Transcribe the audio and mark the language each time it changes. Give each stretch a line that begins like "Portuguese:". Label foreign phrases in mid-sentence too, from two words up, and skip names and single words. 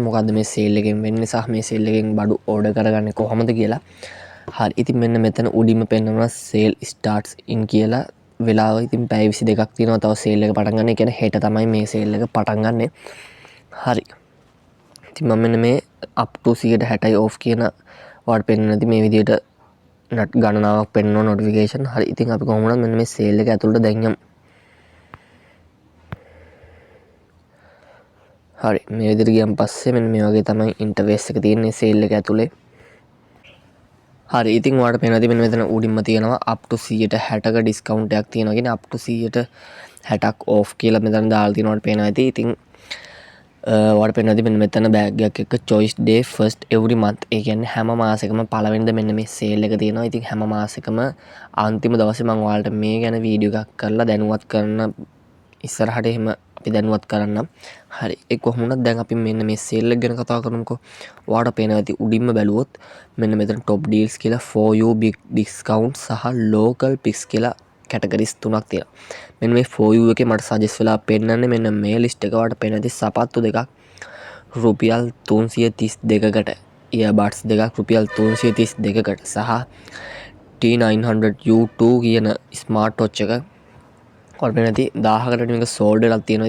Sinhala: මොකද්ද මේ සේල් එකෙන් වෙන්නේ සහ මේ සේල් එකෙන් බඩු ඕඩර් කරගන්නේ කොහොමද කියලා. හරි ඉතින් මෙන්න මෙතන උඩින්ම පෙන්නනවා
English: sale starts in
Sinhala: කියලා වෙලාව. ඉතින් පැය 22ක් තියෙනවා තව සේල් එක පටන් ගන්න. ඒ කියන්නේ හෙට තමයි මේ සේල් එක පටන් ගන්නෙ. හරි ඉතින් මම මෙන්න මේ
English: up to 60% off
Sinhala: කියන ඔයාලට පෙන්නන ඉතින් මේ විදිහට ගණනාවක් පෙන්වන නොටිෆිකේෂන්. හරි ඉතින් අපි කොහොම වුණත් මෙන්න මේ සේල් එක ඇතුළට දැන් යමු. හරි මේ විදිහට ගියන් පස්සේ මෙන්න මේ වගේ තමයි ඉන්ටර්ෆේස් එක තියෙන්නේ සේල් එක ඇතුලේ. හරි ඉතින් ඔයාලට පේනවා ඉතින් මෙන්න මෙතන උඩින්ම තියෙනවා
English: up to
Sinhala: 60%ක ඩිස්කවුන්ට් එකක් තියෙනවා. කියන්නේ
English: up to
Sinhala: 60%ක් off කියලා මෙතන දාලා තියෙනවා. ඔයාලට පේනවා ඉතින් ඔයාලට පේනවා ඉතින් මෙන්න මෙතන බෑග් එකක් එක්ක
English: choice day first every month.
Sinhala: ඒ කියන්නේ හැම මාසෙකම පළවෙනිද මෙන්න මේ සේල් එක තියෙනවා. ඉතින් හැම මාසෙකම අන්තිම දවසේ මම ඔයාලට මේ ගැන වීඩියෝ එකක් කරලා දැනුවත් කරන ඉස්සරහට එහෙම අපි දැනුවත් කරන්නම්. හරි ඒ කොහොම වුණත් දැන් අපි මෙන්න මේ සේල් එක ගැන කතා කරමුකෝ. ඔයාලට පේනවා ඉතින් උඩින්ම බැලුවොත් මෙන්න මෙතන
English: top deals
Sinhala: කියලා
English: for you big discount
Sinhala: සහ
English: local picks
Sinhala: කියලා කැටගරිස් තුනක් තියෙනවා. මෙන්න මේ
English: for you
Sinhala: එකේ මට සජෙස්ට් වෙලා පෙන්නන්නේ මෙන්න මේ ලිස්ට් එක. ඔයාලට පේන ඉතින් සපත්තු දෙකක් රුපියල් 332කට, earbuds දෙකක් රුපියල් 332කට සහ T900 U2 කියන
English: smart watch
Sinhala: එක ඔයාලට පේන ඉතින් 1000කට මේක සෝල්ඩ් වෙලා තියෙනවා.